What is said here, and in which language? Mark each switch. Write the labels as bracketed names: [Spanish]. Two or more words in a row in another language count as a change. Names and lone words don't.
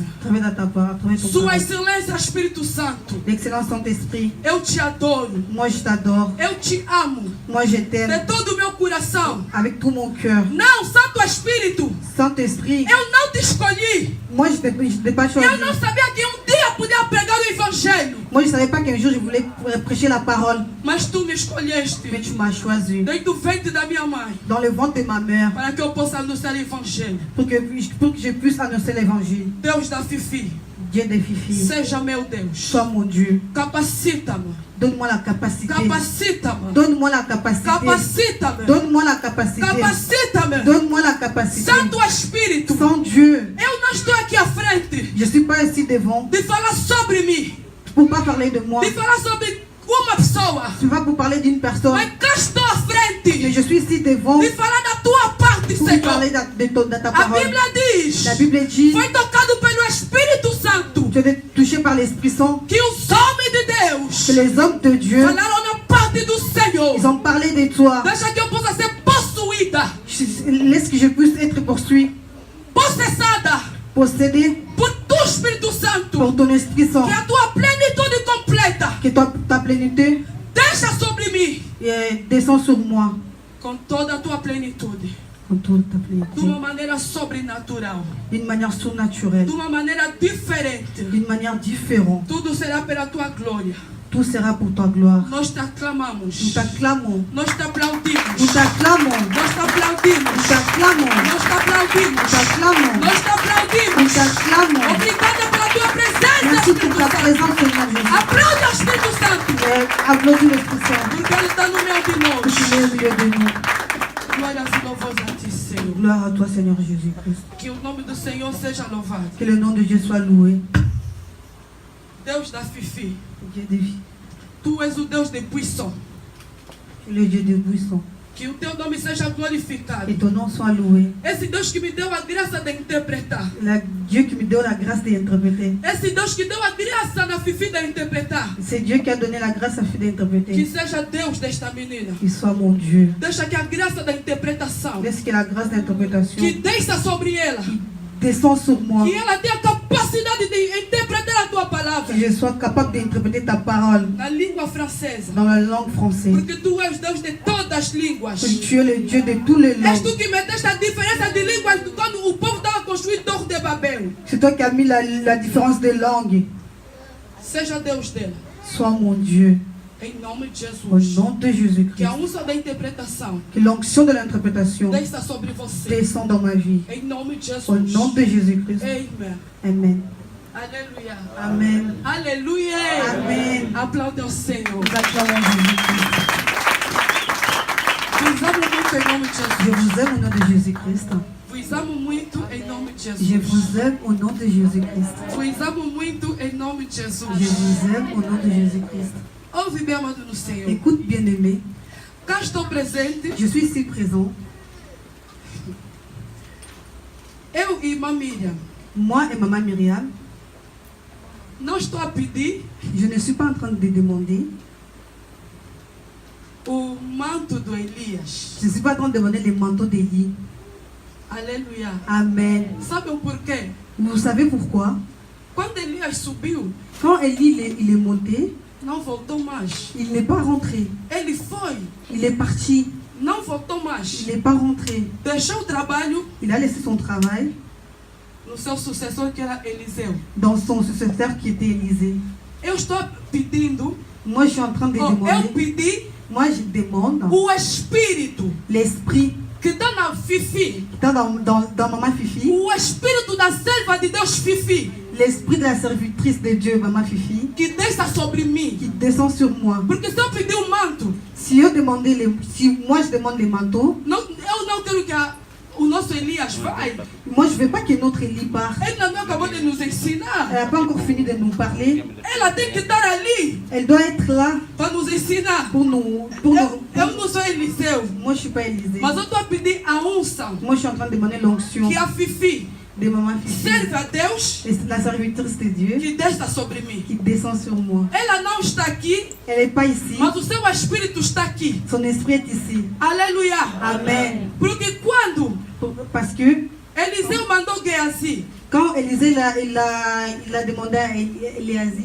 [French] À travers ta parole, à travers ton [Portuguese] Sua [French] parole. [Portuguese] excelência, Espírito Santo, [French] L'excellent Saint-Esprit, [Portuguese] eu te adoro, [French] moi je t'adore, [Portuguese] eu te amo [French] moi je de t'aime [Portuguese] todo o meu coração. [French] avec tout mon cœur. [Portuguese] Não, Santo Espírito, [French] Saint-Esprit, [Portuguese] eu não te escolhi. [French] moi je t'ai pas choisi. [Portuguese] Eu não sabia que um dia podia pregar o Evangelho, [French] Moi je ne savais pas qu'un jour je voulais prêcher la parole, [Portuguese] mas tu me escolheste [French] mais tu m'as choisi [Portuguese] desde o ventre da minha mãe [French] dans le ventre de ma mère [Portuguese] para que eu possa anunciar o Evangelho. [French] pour que je puisse annoncer l'évangile. [Portuguese] Deus da Fifi, [French] Dieu des filles. [Portuguese] Seja meu Deus. [French] Sois mon Dieu. [Portuguese] Capacita-me. [French] Donne-moi la capacité. [Portuguese] Capacita-me. [French] Donne-moi la capacité. [Portuguese] Capacita-me. [French] Donne-moi la capacité. [Portuguese] Capacita-me. [French] Donne-moi la capacité. [Portuguese] Santo Espírito. [French] Sans Dieu, [Portuguese] Eu não estou aqui à frente [French] je ne suis pas ici devant [Portuguese] de falar sobre mim. [French] pour pas parler de moi. [Portuguese] De falar sobre uma pessoa. [French] Tu vas pour parler d'une personne. [Portuguese] Mas cá estou à [French] Mais [Portuguese] frente [French] je suis ici devant [Portuguese] de falar da tua parte, [French] pour [Portuguese] Senhor. [French] parler de ta [Portuguese] A [French] parole. [Portuguese] Bíblia diz: [French] La Bible dit, [Portuguese] foi tocado pelo Espírito Santo [French] tu es touché par l'Esprit Saint, [Portuguese] que os homens de Deus [French] que les hommes de Dieu, [Portuguese] falaram na parte do Senhor. [French] ils ont parlé de toi. [Portuguese] Deixa que eu possa ser possuída, [French] Laisse que je puisse être poursuivi, [Portuguese] possessada [French] possédé [Portuguese] por tu Espírito Santo. [French] pour ton Esprit Saint. [Portuguese] Que a tua plenitude completa [French] Que ta plénitude [Portuguese] deixa sobre mim [French] descend sur moi. [Portuguese] com toda a tua plenitude, [French] Con toute ta [Portuguese] de [French] plénitude. [Portuguese] uma maneira sobrenatural, [French] D'une manière surnaturelle, [Portuguese] de uma maneira diferente. [French] d'une manière différente. [Portuguese] Tudo será pela tua glória. [French] Tout sera pour ta gloire. [Portuguese] Nós te [French] Nous [Portuguese] aclamamos, [French] t'acclamons. [Portuguese] nós te aplaudimos, [French] Nous t'acclamons. [Portuguese] nós te aplaudimos, [French] Nous t'acclamons. [Portuguese] nós te aplaudimos, [French] Nous t'acclamons. [Portuguese] nós te [French] Nous [Portuguese] aplaudimos. [French] t'acclamons. [Portuguese] Obrigada pela tua presença, [French] Merci pour [Portuguese] Espírito [French] ta [Portuguese] Santo. [French] présence, Seigneur Jésus. [Portuguese] Aplaude o Espírito Santo, [French] Applaudis l'Esprit Saint. [Portuguese] porque Ele está no meio de [French] Que tu [Portuguese] nós. [French] es au milieu de nous. [Portuguese] Glórias e louvores a Ti, Senhor. [French] Gloire à toi, Seigneur Jésus-Christ. [Portuguese] Que o nome do Senhor seja louvado. [French] Que le nom de Dieu soit loué. [Portuguese] Deus da Fifi, [French] Dieu des vies. [Portuguese] Tu és o Deus de Buisson. [French] Tu es le Dieu des buissons. [Portuguese] Que o Teu nome seja glorificado. [French] Et ton nom soit loué. [Portuguese] Esse Deus que me deu a graça de interpretar. [French] Dieu qui me donne la grâce d'interpréter. [Portuguese] Esse Deus que deu a graça na Fifi de interpretar. [French] C'est Dieu qui a donné la grâce à Fifi [Portuguese] Que [French] d'interpréter. [Portuguese] seja Deus desta menina. [French] Qu'il soit mon Dieu. [Portuguese] Deixa que a graça da interpretação [French] Laisse que la grâce d'interprétation [Portuguese] que desça sobre ela. [French] descend sur moi. [Portuguese] Que ela tenha a capacidade de interpretar a tua palavra [French] Que je sois capable d'interpréter ta parole [Portuguese] na língua francesa. [French] dans la langue française. [Portuguese] Porque tu és Deus de todas as línguas. [French] Que tu es le Dieu de tous les [Portuguese] És [French] langues. [Portuguese] tu que meteste a diferença de línguas quando o povo estava construindo Torre de Babel. [French] C'est toi qui as mis la différence de langue. [Portuguese] Seja Deus dela. [French] Sois mon Dieu. [Portuguese] Em nome de [French] Au [Portuguese] Jesus. [French] nom de [Portuguese] Que [French] Jésus-Christ. [Portuguese] a unção da interpretação [French] Que l'onction de l'interprétation [Portuguese] desça sobre você. [French] descend dans ma vie. [Portuguese] Em nome de [French] Au [Portuguese] Jesus. [French] nom de Jésus-Christ. [Portuguese] Amen. [French] Amen. [Portuguese] Aleluia. [French] Amen. [Portuguese] Aleluia. [French] Amen. [Portuguese] Aplaude ao Senhor. [French] Nous acclamons Jésus-Christ. [Portuguese] Vos amo muito em nome de [French] Je [Portuguese] Jesus. [French] vous aime au nom de Jésus-Christ. [Portuguese] Vos amo muito em nome de [French] Je [Portuguese] Jesus. [French] vous aime au nom de Jésus-Christ. [Portuguese] Vos amo muito em nome de Jesus. [French] Je vous aime au nom de Jésus-Christ. [Portuguese] Ouve bem, amado no Senhor. [French] Écoute, bien-aimé, [Portuguese] Cá estou presente. [French] je suis ici présent. [Portuguese] Eu e irmã Miriam. [French] Moi et maman Myriam, [Portuguese] Não estou a pedir [French] je ne suis pas en train de demander, [Portuguese] o manto do Elias. [French] je ne suis pas en train de demander les manteaux d'Élie. [Portuguese] Aleluia. [French] Amen. [Portuguese] Sabe o porquê? [French] Vous savez pourquoi? [Portuguese] Quando Elias subiu, [French] Quand Élie il est monté, [Portuguese] não voltou mais. [French] il n'est pas rentré. [Portuguese] Ele foi, [French] Il est parti. [Portuguese] não voltou mais. [French] Il n'est pas rentré. [Portuguese] Deixou o trabalho [French] Il a laissé son travail [Portuguese] no seu sucessor, que era Eliseu. [French] dans son successeur qui était Élisée. [Portuguese] Eu estou pedindo, [French] Moi, je suis en train de [Portuguese] eu [French] demander. [Portuguese] pedi [French] Moi, je demande [Portuguese] o Espírito [French] l'esprit [Portuguese] que está na Fifi, [French] qui est dans Maman Fifi, [Portuguese] o Espírito da serva de Deus Fifi, [French] l'esprit de la servitrice de Dieu, Maman Fifi, [Portuguese] que desça sobre mim. [French] qui descend sur moi. [Portuguese] Porque se eu pedir um manto, [French] Si moi je demande les manteaux, [Portuguese] eu não quero que o nosso Elias vai. [French] moi je ne veux pas que notre Élie parte. [Portuguese] Ele não acabou de nos ensinar. [French] Elle n'a pas encore fini de nous parler. [Portuguese] Ela tem que estar ali [French] Elle doit être là [Portuguese] para nos ensinar. [French] pour nous. [Portuguese] Eu não sou Eliseu, [French] Moi je ne suis pas Élisée. [Portuguese] mas eu estou a pedir a unção [French] Moi je suis en train de demander l'onction [Portuguese] que a Fifi [French] de Maman Fifi, [Portuguese] serve a Deus, [French] et la servitrice de Dieu, [Portuguese] que desça sobre mim. [French] qui descend sur moi. [Portuguese] Ela não está aqui, [French] Elle n'est pas ici. [Portuguese] mas o seu Espírito está aqui. [French] Son esprit est ici. [Portuguese] Aleluia. [French] Amen. [Portuguese] Porque quando [French] Parce que [Portuguese] Eliseu mandou Geazi [French] quand Élisée il a demandé à Éliasie,